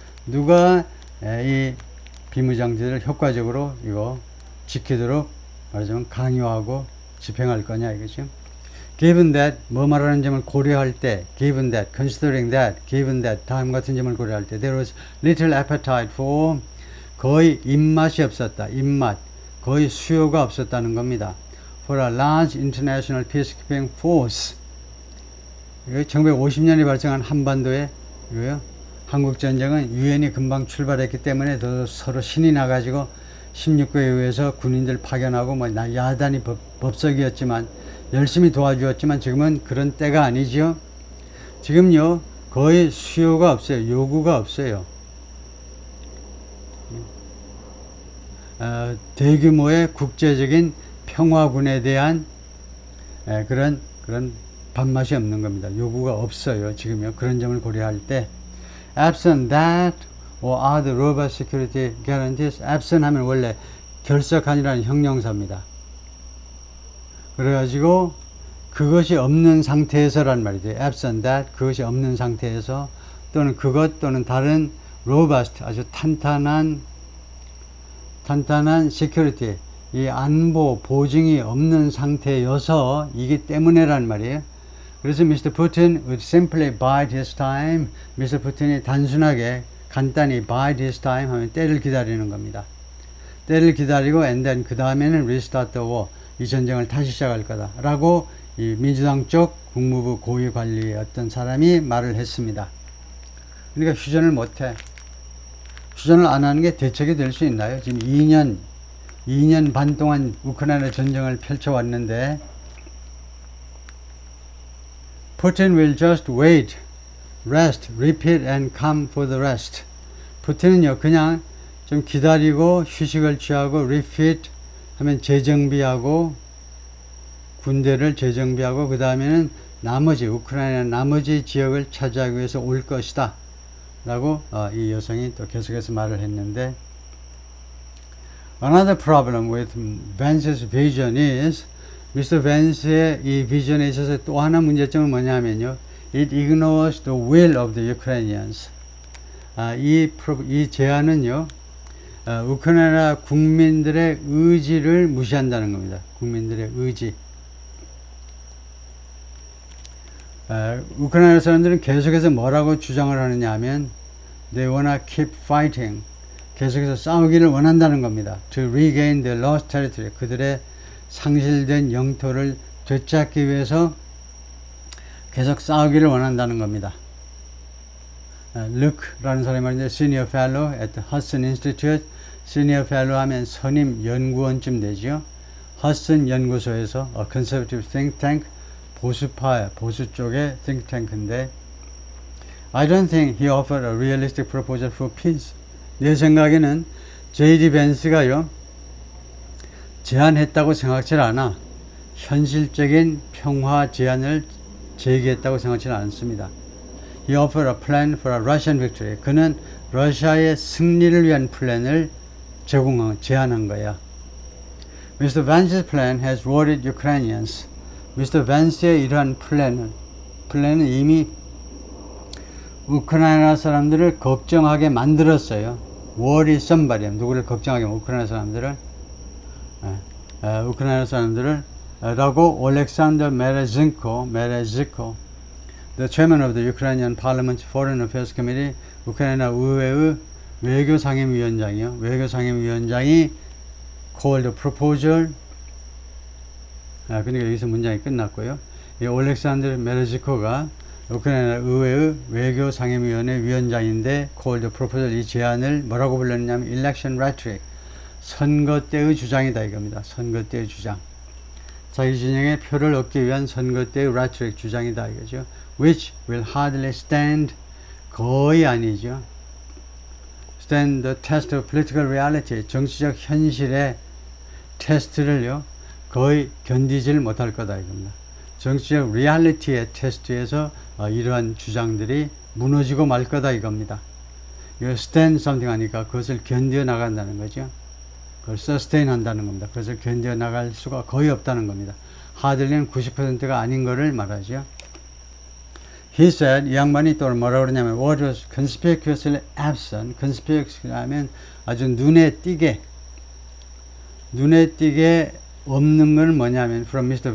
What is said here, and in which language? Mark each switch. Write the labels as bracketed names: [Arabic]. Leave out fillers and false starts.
[Korean] 누가 이 비무장지대를 효과적으로 이거 지키도록 말하자면 강요하고 집행할 거냐 이거죠. [English] Given that [Korean] 뭐 말하는 점을 고려할 때 [English] given that, considering that, given that [Korean] 다음 같은 점을 고려할 때 [English] there was little appetite for [Korean] 거의 입맛이 없었다. 입맛. 거의 수요가 없었다는 겁니다. [English] For a large international peacekeeping force. [Korean] 1950년에 발생한 한반도에 이거요. 한국전쟁은 유엔이 금방 출발했기 때문에 더 서로 신이 나가지고 16개에 의해서 군인들 파견하고 뭐 야단이 법석이었지만 열심히 도와주었지만 지금은 그런 때가 아니죠. 지금요 거의 수요가 없어요. 요구가 없어요. 대규모의 국제적인 평화군에 대한 그런 밥맛이 없는 겁니다. 요구가 없어요. 지금요 그런 점을 고려할 때 [English] absent that or other robust security guarantees. [Korean] absent 하면 원래 결석한이라는 형용사입니다. 그래가지고 그것이 없는 상태에서란 말이죠. [English] absent that [Korean] 그것이 없는 상태에서 또는 그것 또는 다른 robust 아주 탄탄한 security 이 안보 보증이 없는 상태여서 이기 때문에란 말이에요. 그래서 Mr. [English] Putin would simply bide his time. Mr. [Korean] Putin이 단순하게 간단히 [English] bide his time [Korean] 하면 때를 기다리는 겁니다. 때를 기다리고 [English] and then [Korean] 그 다음에는 [English] restart the war. [Korean] 이 전쟁을 다시 시작할 거다 라고 이 민주당 쪽 국무부 고위 관리의 어떤 사람이 말을 했습니다. 그러니까 휴전을 못해. 휴전을 안 하는 게 대책이 될 수 있나요? 지금 2년 반 동안 우크라이나 전쟁을 펼쳐왔는데 [English] Putin will just wait, rest, repeat and come for the rest. [Korean] 푸틴은요 그냥 좀 기다리고 휴식을 취하고 repeat 하면 재정비하고 군대를 재정비하고 그 다음에는 나머지 우크라이나 나머지 지역을 차지하기 위해서 올 것이다 라고 이 여성이 또 계속해서 말을 했는데 [English] Another problem with Vance's vision is Mr. [Korean] Vance의 이 비전에 있어서 또 하나 문제점은 뭐냐면요 [English] It ignores the will of the Ukrainians. [Korean] 이 제안은요 우크라이나 국민들의 의지를 무시한다는 겁니다. 국민들의 의지. 우크라이나 사람들은 계속해서 뭐라고 주장을 하느냐 하면 [English] they wanna keep fighting. [Korean] 계속해서 싸우기를 원한다는 겁니다. [English] To regain their lost territory. [Korean] 그들의 상실된 영토를 되찾기 위해서 계속 싸우기를 원한다는 겁니다. Luke라는 사람이 말인데 [English] Senior Fellow at the Hudson Institute. [Korean] Senior Fellow 하면 선임 연구원쯤 되죠. [English] Hudson 연구소에서 a conservative think tank, [Korean] 보수파, 보수 쪽의 think tank인데 [English] I don't think he offered a realistic proposal for peace. [Korean] 내 생각에는 J.D. 벤스가요 제안했다고 생각지 않아. 현실적인 평화 제안을 제기했다고 생각지는 않습니다. [English] He offered a plan for a Russian victory. [Korean] 그는 러시아의 승리를 위한 플랜을 제안한 거야. [English] Mr. Vance's plan has worried Ukrainians. Mr. [Korean] Vance의 이러한 플랜은 이미 우크라이나 사람들을 걱정하게 만들었어요. [English] Worry somebody. [Korean] 누구를 걱정하게 우크라이나 사람들을 라고 올렉산더 메레즈코 [English] the chairman of the Ukrainian Parliament's Foreign Affairs Committee [Korean] 우크라이나 의회의 외교상임위원장이요. 외교상임위원장이 [English] called a proposal [Korean] 그러니까 여기서 문장이 끝났고요. 이 올렉산더 메레즈코가 우크라이나 의회의 외교상임위원회 위원장인데 [English] called a proposal [Korean] 이 제안을 뭐라고 불렀냐면 [English] election rhetoric [Korean] 선거 때의 주장이다 이겁니다. 선거 때의 주장. 자기 진영의 표를 얻기 위한 선거 때의 rhetoric 주장이다 이거죠. [English] Which will hardly stand [Korean] 거의 아니죠. [English] stand the test of political reality [Korean] 정치적 현실의 테스트를요 거의 견디질 못할 거다 이겁니다. 정치적 리얼리티의 테스트에서 이러한 주장들이 무너지고 말 거다 이겁니다. 이거 [English] stand something [Korean] 하니까 그것을 견뎌 나간다는 거죠. 그걸 sustain 한다는 겁니다. 그것을 견뎌 나갈 수가 거의 없다는 겁니다. hardly는 90%가 아닌 거를 말하죠. He said, 이 양반이 또 뭐라고 그러냐면 [English] what was conspicuously absent. [Korean] conspicuous 하면 아주 눈에 띄게 없는 건 뭐냐면 [English] from Mr.